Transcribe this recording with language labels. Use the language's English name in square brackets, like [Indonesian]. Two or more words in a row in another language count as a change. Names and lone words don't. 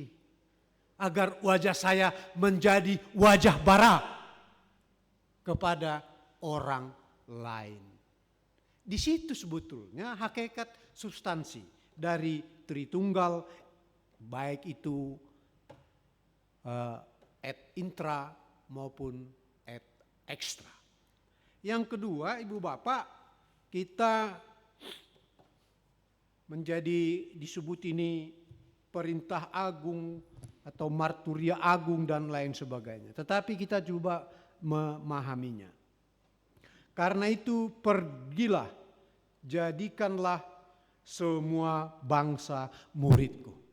[Indonesian] Agar wajah saya menjadi wajah bara kepada orang lain. Di situ sebetulnya hakikat substansi dari Tritunggal, baik itu [Latin] et intra [Indonesian] maupun [Latin] et extra. [Indonesian] Yang kedua, Ibu Bapak, kita menjadi disebut ini perintah agung atau marturia agung dan lain sebagainya. Tetapi kita coba memahaminya. Karena itu pergilah, jadikanlah semua bangsa muridku.